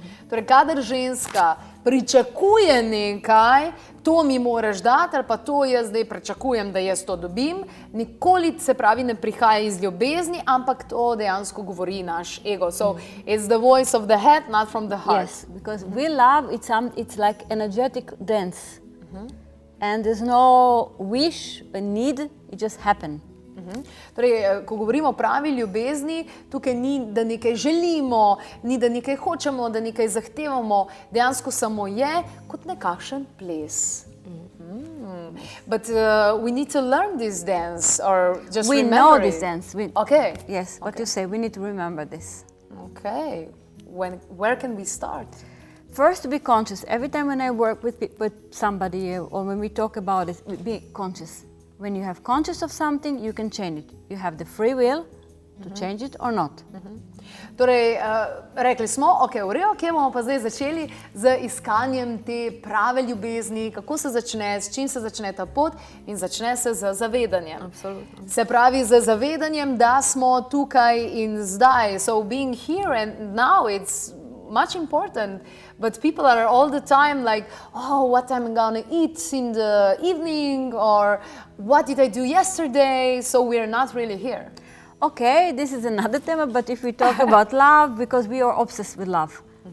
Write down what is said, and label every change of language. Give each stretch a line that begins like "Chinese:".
Slovenian: Torej, kadar ženska pričakuje nekaj, to mi moraš dati, ali pa to jaz zdaj pričakujem, da jaz to dobim, nikoli se pravi ne prihaja iz ljubezni, ampak to dejansko govori naš ego.
English: So, it's the voice of the head, not from the heart. Yes, because we love, it's like energetic dance. And there's no wish, a need, it just happen.
Slovenian: Torej, ko govorimo o pravi ljubezni, tukaj ni, da nekaj želimo, ni, da nekaj hočemo, da nekaj zahtevamo, dejansko samo je kot nekakšen ples.
English: But we need to learn this dance or just We remember know it. this dance. Okay. Yes, what you say, we need to remember this. Okay. Where can we start? First, to be conscious. Every time when I work with somebody or when we talk about it, be conscious. When you have conscious of something, you can change it. You have the free will to change it or not.
Slovenian: Torej, rekli smo, ok, v redu, kje bomo pa zdaj začeli z iskanjem te prave ljubezni, kako se začne, s čim se začne ta pot in začne se z zavedanjem. Absolutno. Se pravi, z zavedanjem, da smo tukaj in zdaj.
English: So being here and now, it's much important, but people are all the time like, oh, what I'm gonna eat in the evening, or what did I do yesterday? So we're not really here. Okay, this is another theme, but if we talk about love, because we are obsessed with love.